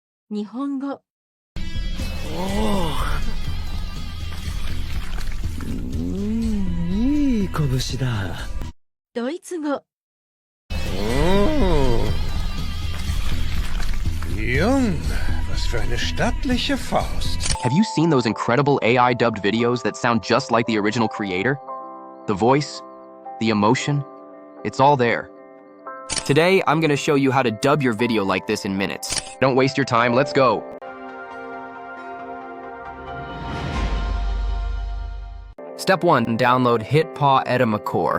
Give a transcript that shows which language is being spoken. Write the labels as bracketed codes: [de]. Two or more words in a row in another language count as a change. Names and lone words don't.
[ja] 日本語、いい拳だ。ドイツ語、 [de] Jung, was für eine stattliche Faust. [en] Have you seen those incredible AI dubbed videos that sound just like the original creator? The voice, the emotion, it's all there. Today, I'm going to show you how to dub your video like this in minutes. Don't waste your time, let's go. Step 1, download HitPaw Edimakor.